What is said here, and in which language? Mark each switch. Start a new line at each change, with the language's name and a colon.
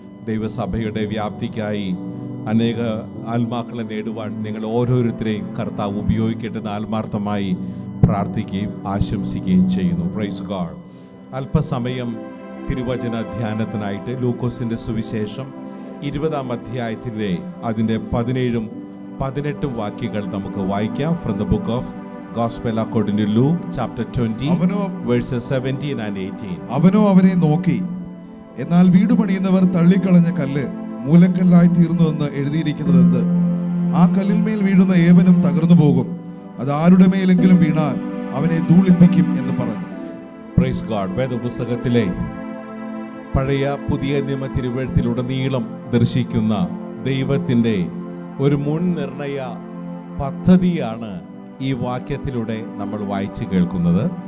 Malayalam: ദൈവസഭയുടെ വ്യാപ്തിക്കായി അനേക ആത്മാക്കളെ നേടുവാൻ നിങ്ങൾ ഓരോരുത്തരെയും കർത്താവ് ഉപയോഗിക്കട്ടെ എന്ന് ആത്മാർത്ഥമായി പ്രാർത്ഥിക്കുകയും ആശംസിക്കുകയും ചെയ്യുന്നു.
English: Praise God.
Malayalam: അല്പസമയം തിരുവചന ധ്യാനത്തിനായിട്ട് ലൂക്കോസിൻ്റെ സുവിശേഷം 20-ാം അധ്യായത്തിൻ്റെ അതിൻ്റെ 17-ഉം 18-ഉം വാക്യങ്ങൾ നമുക്ക് വായിക്കാം.
English: From the book of Gospel according to Luke chapter 20 verses 17 and 18.
Malayalam: അവനോ അവനെ നോക്കി, എന്നാൽ വീട് പണിയുന്നവർ തള്ളിക്കളഞ്ഞ കല്ല് മൂലക്കല്ലായി തീർന്നുവെന്ന് എഴുതിയിരിക്കുന്നത് എന്ത്? ആ കല്ലിന്മേൽ വീഴുന്ന ഏവനും തകർന്നു പോകും, അത് ആരുടെ മേലെങ്കിലും വീണാൽ അവനെ ധൂളിപ്പിക്കും എന്ന് പറഞ്ഞു.
English: Praise God.
Malayalam: വേദപുസ്തകത്തിലെ പഴയ പുതിയ നിയമ തിരുവെഴുത്തിലുടനീളം ദർശിക്കുന്ന ദൈവത്തിൻ്റെ ഒരു മുൻനിർണയ പദ്ധതിയാണ് ഈ വാക്യത്തിലൂടെ നമ്മൾ വായിച്ച് കേൾക്കുന്നത്.